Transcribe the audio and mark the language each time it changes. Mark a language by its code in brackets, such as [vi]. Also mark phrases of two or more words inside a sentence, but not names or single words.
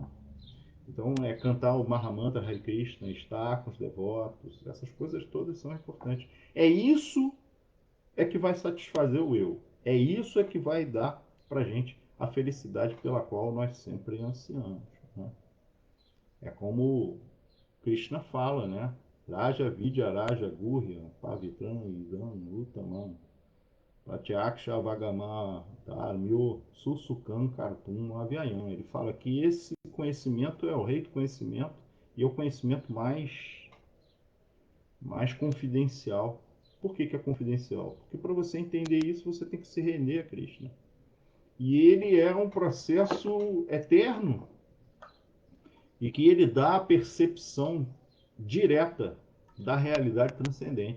[pt] Então, cantar o Mahamantra Hare Krishna, estar com os devotos, essas coisas todas são importantes. É isso que vai satisfazer o eu. É isso que vai dar para a gente a felicidade pela qual nós sempre ansiamos, né? É como Krishna fala, né? [sa] राज विद्या राज गुह्यं पवित्रम् इदम् उत्तमम् प्रत्यक्ष अवगमं धर्म्यं सुसुखं कर्तुम् अव्ययम्. [pt] Ele fala que esse conhecimento é o rei do conhecimento e é o conhecimento mais confidencial. Por que é confidencial? Porque para você entender isso, você tem que se render a Krishna. E ele é um processo eterno e que ele dá a percepção direta da realidade transcendente.